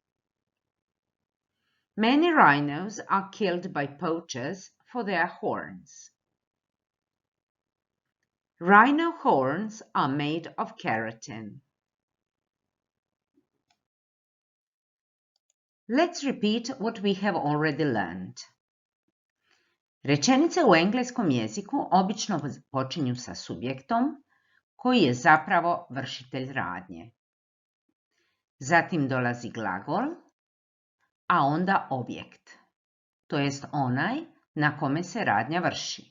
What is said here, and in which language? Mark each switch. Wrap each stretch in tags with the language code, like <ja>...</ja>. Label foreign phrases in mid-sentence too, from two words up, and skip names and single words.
<en>Many rhinos are killed by poachers for their horns. Rhino horns are made of keratin. Let's repeat what we have already learned.</en> <hr>Rečenice u engleskom jeziku obično počinju sa subjektom koji je zapravo vršitelj radnje. Zatim dolazi glagol, a onda objekt, to jest onaj na kome se radnja vrši.</hr>